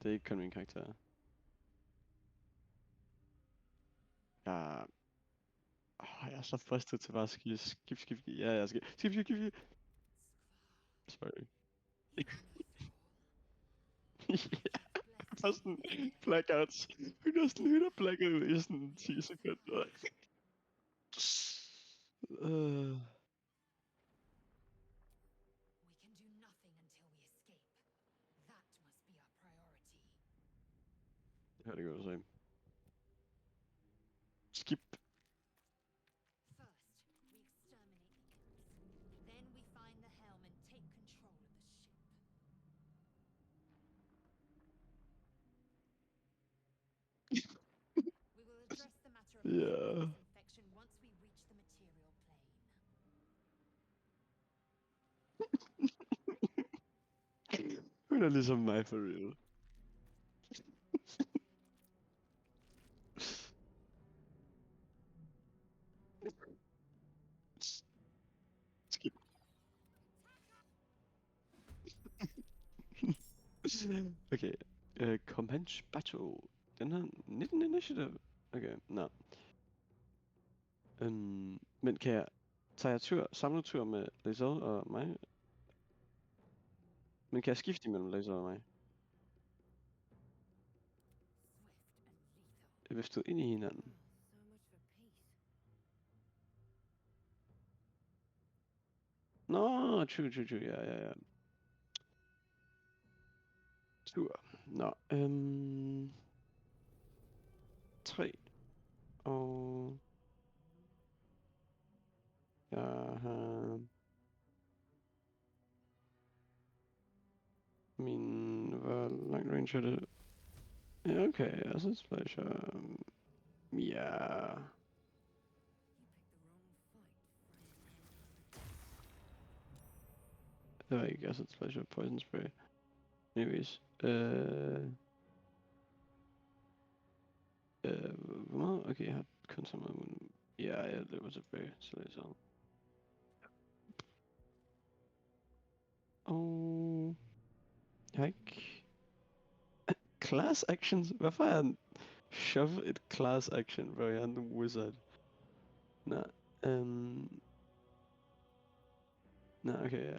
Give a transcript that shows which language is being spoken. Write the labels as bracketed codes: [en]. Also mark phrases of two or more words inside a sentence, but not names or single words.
[da] Det er ikke kun min karakter. Jeg er så fristet til bare at skip. Ja, jeg skal... Skip. Sorry. Ja, bare sådan blackouts. Hun har sådan hytter blackout i sådan 10 sekunder. [en] We can do nothing until we escape. That must be our priority. [da] Det hørte jeg godt at sige. Skip. [en] First, we exterminate the imps. Then we find the helm and take control of the ship. We will address the matter of Yeah. infection once we reach the material plane. [da] Hun er ligesom mig [en] for real. [da] Skip. Okay. [en] Comanche Battle. [da] Den har 19 initiative. Okay, nå. Men kan jeg... Tager jeg samlet tur med Lae'zel og mig? Men kan jeg skifte imellem Lae'zel og mig? [en] Swift and lethal. [da] Er vi stået ind i hinanden? [en] So much for peace. [da] Nå, true. Ja. Tur. Nå, 3. Og... Jeg har... Hvor lang range er det? Ja, okay, altså splasher... Ja... [en] You picked the wrong fight, friend. [da] Det var ikke [en] acid splasher, poison spray. [da] Anyways, hvor meget? Okay, jeg har kun så meget. Ja, jeg løber tilbage, så det er sådan. Og... Jeg har ikke... [en] Class actions? [da] Hvorfor er han... Shove et [en] class action, [da] bro? Jeg er en wizard. Nå, Nå, okay, ja.